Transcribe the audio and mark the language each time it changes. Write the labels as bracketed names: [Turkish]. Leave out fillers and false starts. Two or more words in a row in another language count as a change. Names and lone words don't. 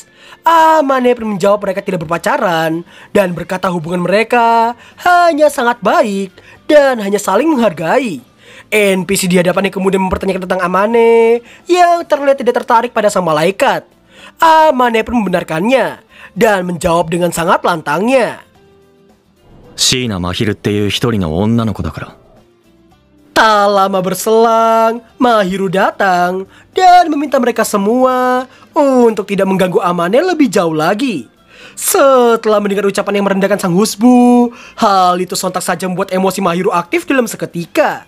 [Indonesian] Amane pun menjawab mereka tidak berpacaran dan berkata hubungan mereka hanya sangat baik dan hanya saling menghargai. NPC di hadapannya kemudian mempertanyakan tentang Amane yang terlihat tidak tertarik pada sang malaikat. Amane pun membenarkannya dan menjawab dengan sangat lantangnya. [Japanese] 椎名真昼っていう一人の女の子だから。 [Indonesian] Tak lama berselang, Mahiru datang dan meminta mereka semua untuk tidak mengganggu Amane lebih jauh lagi. Setelah mendengar ucapan yang merendahkan sang husbu, hal itu sontak saja membuat emosi Mahiru aktif dalam seketika.